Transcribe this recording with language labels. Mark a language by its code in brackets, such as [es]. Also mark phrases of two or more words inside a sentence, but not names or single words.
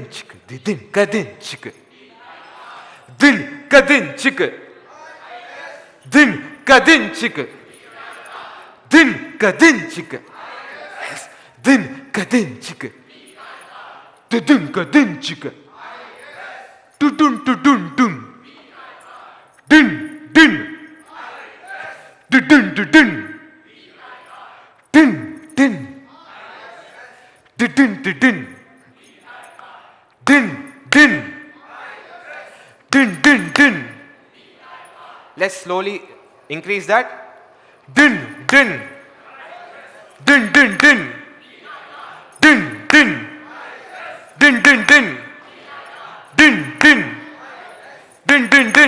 [en] chikadin kadin chik din kadin chik din kadin chik din kadin chik din kadin chik din kadin chik tudun tudun dun din din din din din din din din din din din din din din. Let's slowly increase that. Din din din din din din din din din din din din din din din.